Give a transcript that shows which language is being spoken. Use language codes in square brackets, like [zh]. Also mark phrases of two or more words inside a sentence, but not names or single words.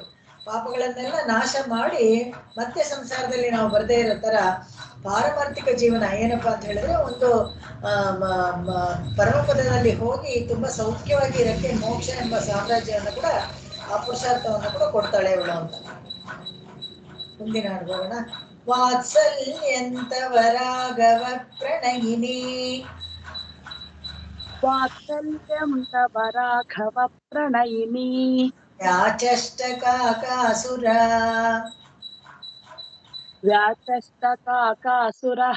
[kn] ಪಾಪಗಳನ್ನೆಲ್ಲ ನಾಶ ಮಾಡಿ ಮತ್ತೆ ಸಂಸಾರದಲ್ಲಿ ನಾವು ಬರದೇ ಇರೋ ತರ ಪಾರಮಾರ್ಥಿಕ ಜೀವನ ಏನಪ್ಪಾ ಅಂತ ಹೇಳಿದ್ರೆ, ಒಂದು ಪರಮಪದದಲ್ಲಿ ಹೋಗಿ ತುಂಬಾ ಸೌಖ್ಯವಾಗಿ ಇರಕ್ಕೆ ಮೋಕ್ಷ ಎಂಬ ಸಾಮ್ರಾಜ್ಯವನ್ನು ಕೂಡ, ಆ ಪುರುಷಾರ್ಥವನ್ನು ಕೂಡ ಕೊಡ್ತಾಳೆ ಇವಳು ಅಂತ. ಮುಂದಿನ ಹಾಡ್ಬೋಣ. [sa] ವಾತ್ಸಲ್ಯಂತವರಾಗವ ಪ್ರಣಯಿನಿ ವಾತ್ಸಲ್ಯಂ ತವ ರಾಘವ ಪ್ರಣಯಿನಿ ಯಾಚಷ್ಟಕಾಕಾಸುರ ವ್ಯಾಚಷ್ಟಕಾಕಾಸುರಃ